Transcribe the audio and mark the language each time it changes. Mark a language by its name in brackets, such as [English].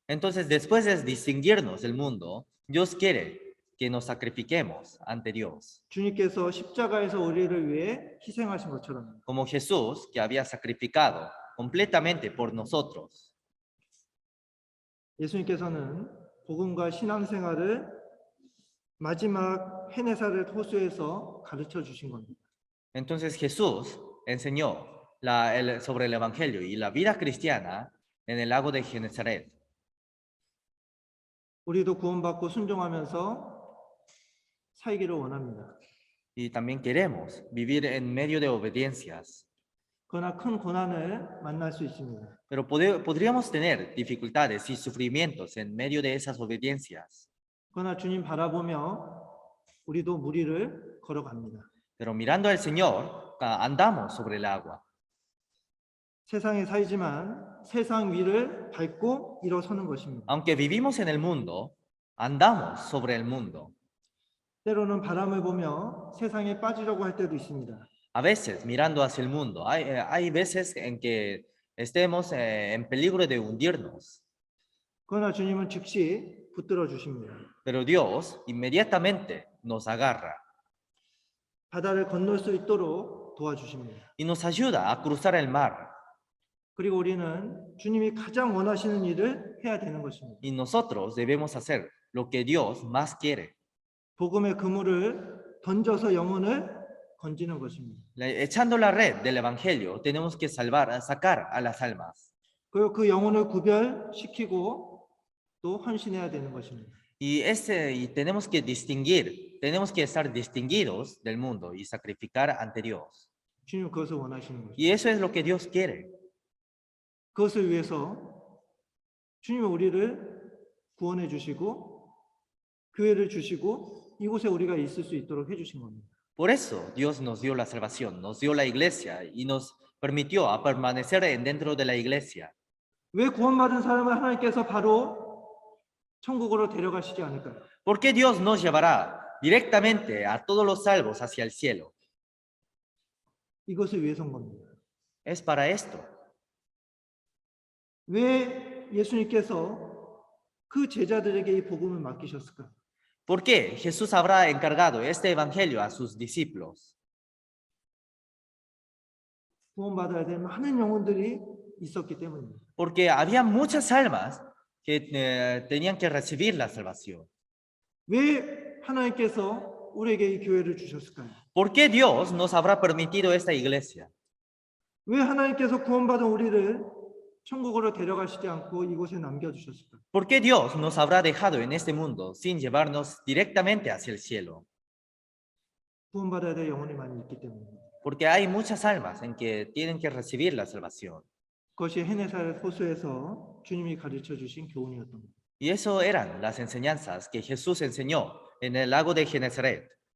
[Spanish] Entonces, después de distinguirnos del mundo, Dios quiere que nos sacrifiquemos ante Dios. [Korean] 주님께서 십자가에서 우리를 위해 희생하신 것처럼. [Spanish] Como Jesús, que había sacrificado completamente por nosotros. [Korean] 예수님께서는 복음과 신앙생활을 마지막 헤네사렛 호수에서 가르쳐 주신 겁니다. [Spanish] Entonces Jesús enseñó sobre el Evangelio y la vida cristiana en el lago de Genezaret. [Korean] 우리도 구원받고 순종하면서 살기를 원합니다. [Spanish] Y también queremos vivir en medio de obediencias. [Korean] 그러나 큰 고난을 만날 수 있습니다. [Spanish] Pero podríamos tener dificultades y sufrimientos en medio de esas obediencias. [Korean] 그러나 주님 바라보며 우리도 무리를 걸어갑니다. [Spanish] Pero mirando al Señor, andamos sobre el agua. [Korean] 세상에 살지만 세상 위를 밟고 일어서는 것입니다. [Spanish] Aunque vivimos en el mundo, andamos sobre el mundo. [Korean] 때로는 바람을 보며 세상에 빠지려고 할 때도 있습니다. [Spanish] A veces, mirando hacia el mundo, hay veces en que estemos en peligro de hundirnos. [Korean] 그러나 주님은 즉시 붙들어 주십니다. [Spanish] Pero Dios inmediatamente nos agarra [Korean] 바다를 건널 수 있도록 도와주십니다. [Spanish] y nos ayuda a cruzar el mar. [Korean] 그리고 우리는 주님이 가장 원하시는 일을 해야 되는 것입니다. [Spanish] Y nosotros debemos hacer lo que Dios más quiere. [Korean] 복음의 그물을 던져서 영혼을 건지는 것입니다. [Spanish] Echando la red del Evangelio, tenemos que sacar a las almas. [Korean] 그리고 그 영혼을 구별시키고 또 헌신해야 되는 것입니다. [Spanish] Y tenemos que tenemos que estar distinguidos del mundo y sacrificar ante Dios. [Korean] 주님 그것을 원하시는 것입니다. [Spanish] Y eso es lo que Dios quiere. [Korean] 그것을 위해서 주님이 우리를 구원해 주시고 교회를 주시고 이곳에 우리가 있을 수 있도록 해주신 겁니다. [Spanish] Por eso Dios nos dio la salvación, nos dio la iglesia y nos permitió a permanecer dentro de la iglesia. [Korean] 왜 구원받은 사람을 하나님께서 바로 천국으로 데려가시지 않을까요? [Spanish] ¿Por qué Dios nos llevará directamente a todos los salvos hacia el cielo? [Korean] 이것을 위해서인 겁니다. [Spanish] Es para esto. [Korean] 왜 예수님께서 그 제자들에게 이 복음을 맡기셨을까? [Spanish] ¿Por qué Jesús habrá encargado este evangelio a sus discípulos? [Korean] 구원받아야 될 많은 영혼들이 있었기 때문입니다. [Spanish] Porque había muchas almas que tenían que recibir la salvación. [Korean] 왜 하나님께서 우리에게 이 교회를 주셨을까요? [Spanish] ¿Por qué Dios nos habrá permitido esta iglesia? [Korean] 왜 하나님께서 구원받은 우리를 천국으로 데려가시지 않고 이곳에 남겨주셨을까요? [Spanish] ¿Por qué Dios nos habrá dejado en este mundo sin llevarnos directamente hacia el cielo? [Korean] 구원받아야 될 영혼이 많이 있기 때문입니다. [Spanish] Porque hay muchas almas en que tienen que recibir la salvación. [Korean] 그것이 헤네사렛 호수에서 주님이 가르쳐 주신 교훈이었던 겁니다. [Spanish] Y eso eran las enseñanzas que Jesús enseñó en el lago de Genezaret.